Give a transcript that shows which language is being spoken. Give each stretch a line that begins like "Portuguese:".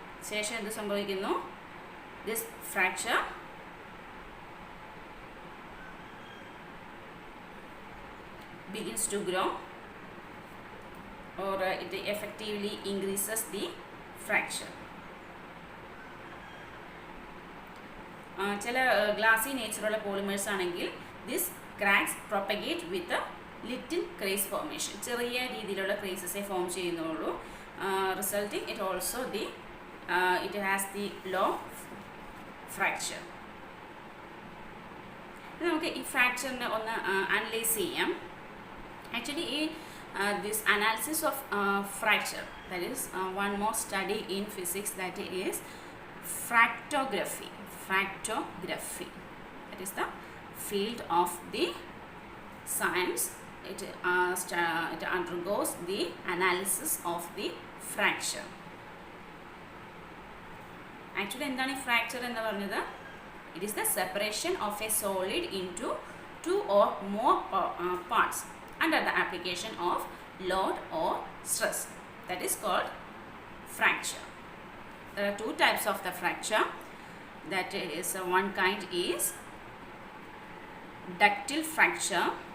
Malayalam: ശേഷം എന്ത് സംഭവിക്കുന്നു?
English: This fracture begins to grow, or it effectively increases the fracture.
Malayalam: ചില ഗ്ലാസി നേച്ചറുള്ള പോളിമേഴ്സ് ആണെങ്കിൽ
English: This cracks propagate with little craze formation.
Malayalam: ചെറിയ രീതിയിലുള്ള ക്രേസസേ ഫോം ചെയ്യുന്നുള്ളൂ.
English: Resulting it has the low fracture.
Malayalam: നമുക്ക് ഈ ഫ്രാക്ചറിനെ ഒന്ന് അനലൈസ് ചെയ്യാം.
English: Actually, this analysis of fracture, that is one more study in physics, that is fractography. That is the field of the science. It undergoes the analysis of the fracture.
Malayalam: Actually, എന്താണ് ഈ fracture എന്ന് പറഞ്ഞത്?
English: It is the separation of a solid into two or more parts under the application of load or stress. That is called fracture. There are two types of the fracture. That is one kind is ductile fracture.